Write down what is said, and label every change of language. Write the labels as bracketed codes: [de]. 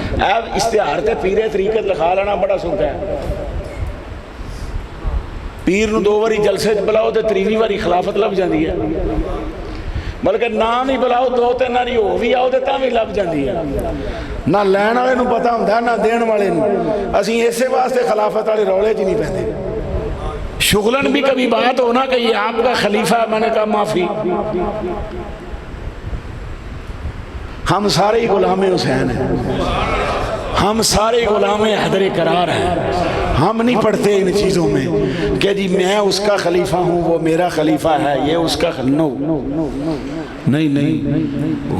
[pa] اب اشتہار تے پیرے طریقت لکھا لینا بڑا سکھ ہے. پیر نو 2 واری جلسے بلاؤ تے 3ویں واری خلافت لب جاندی ہے. بلکہ نام ہی بلاؤ 2-3 واری ہو بھی آؤ تے تاں بھی لب جاندی ہے. نہ لین والے نو پتہ ہوندا نہ دین والے نو. اسی اسی واسطے خلافت والے رولے چ نہیں پیندے. [ur] شغلن بھی کبھی بات ہونا کہ یہ آپ کا خلیفہ ہے, میں نے کہا معافی. ہم سارے غلام حسین ہیں, ہم سارے غلام حیدر کرار ہیں. ہم نہیں پڑھتے ان چیزوں میں کہ جی میں اس کا خلیفہ ہوں وہ میرا خلیفہ ہے یہ اس کا نو نہیں.